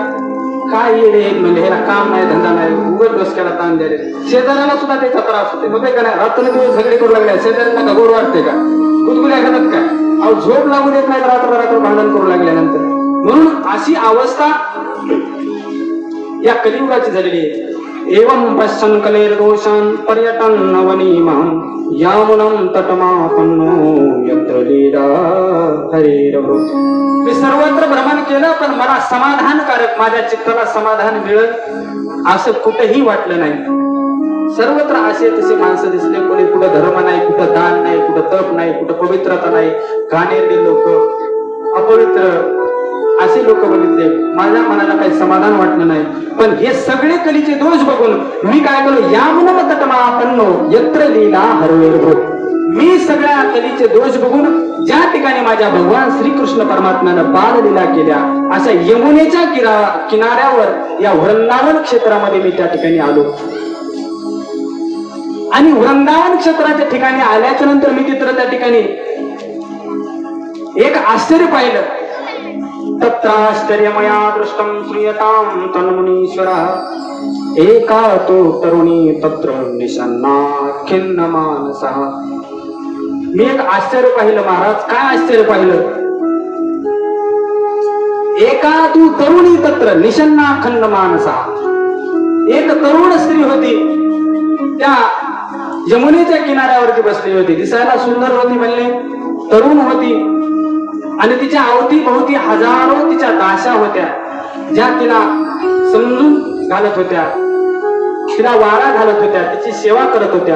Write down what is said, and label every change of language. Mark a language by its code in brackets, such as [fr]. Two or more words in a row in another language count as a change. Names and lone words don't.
[mr] काय येणे म्हणजे ह्याला काम नाही, धंदा नाही, उघड डोसक्याला ताण द्यायला. शेजाऱ्याला सुद्धा त्याचा त्रास होते. होते का नाही? रात्र दिवस झगडे करू लागले, शेजाऱ्यांना का गोड वाटते का? गुदगुल्या घालत काय? अहो झोप लागू देत नाही रात्र भांडण करू लागल्यानंतर. म्हणून अशी अवस्था या कलियुगाची झालेली आहे. [sa] एवं पश्यन् कलेर्दोषान् पर्यटन् नवनीमान् यामुनं तटमापन्नो यत्र लीला हरिरभो. [mr] मी सर्वत्र भ्रमण केलं, पण मला समाधानकारक, माझ्या चित्ताला समाधान मिळत असं कुठेही वाटलं नाही. सर्वत्र असे तसे माणसं दिसले. कोणी कुठं धर्म नाही, कुठं दान नाही, कुठं तप नाही, कुठं पवित्रता नाही, घाणेरडे लोक, अपवित्र असे लोक बघितले. माझ्या मनाला काही समाधान वाटलं नाही. पण हे सगळे कलीचे दोष बघून मी काय केलं? [sa] यामुनं तटमापन्नो यत्र लीला हरिरभो. [mr] मी सगळ्या कलीचे दोष बघून ज्या ठिकाणी माझ्या भगवान श्रीकृष्ण परमात्म्यानं बाललीला केल्या अशा यमुनेच्या किनाऱ्यावर या वृंदावन क्षेत्रामध्ये मी त्या ठिकाणी आलो. आणि वृंदावन क्षेत्राच्या ठिकाणी आल्याच्या नंतर मी तिथं त्या ठिकाणी एक आश्चर्य पाहिलं. [sa] तत्राश्चर्यमया दृष्टं श्रूयतां तन्मुनीश्वरः एका तो तरुणी तत्र निषन्ना खिन्न मानसः. [mr] मी एक आश्चर्य पाहिलं महाराज. काय आश्चर्य पाहिलं? [sa] एका तू तरुणी तत्र निषन्ना खिन्न मानसः. [mr] एक तरुण स्त्री होती, त्या यमुनेच्या किनाऱ्यावरती बसली होती. दिसायला सुंदर होती, म्हणले तरुण होती, आणि तिच्या अवतीभोवती हजारो तिच्या दाशा होत्या, ज्या तिला समजून घालत होत्या, तिला वारा घालत होत्या, तिची सेवा करत होत्या.